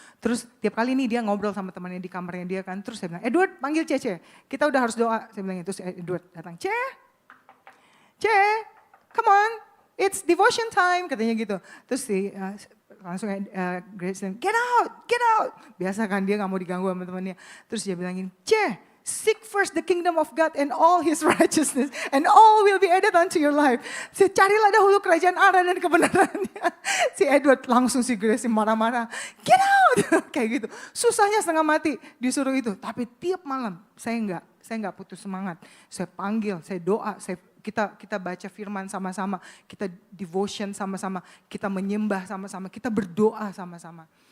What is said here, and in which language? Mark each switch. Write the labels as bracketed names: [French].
[Indonesian] Terus tiap kali ini dia ngobrol sama temannya di kamarnya dia kan. Terus saya bilang, Edward panggil Cece. Kita udah harus doa. Saya bilang itu, terus Edward datang, Ce, [English] come on, it's devotion time, [Indonesian] katanya gitu. Terus langsung Grace bilang, [English] get out. [Indonesian] Biasa kan dia gak mau diganggu sama temannya. Terus dia bilangin, [English] Ce, seek first the kingdom of God and all his righteousness and all will be added unto your life. [Indonesian] Carilah dahulu kerajaan Allah dan kebenarannya. Si Edward langsung si Grace marah-marah. [English] Get out! [Indonesian] Kayak gitu. Susahnya setengah mati disuruh itu. Tapi tiap malam saya enggak putus semangat. Saya panggil, saya doa, kita baca firman sama-sama, kita devotion sama-sama, kita menyembah sama-sama, kita berdoa sama-sama.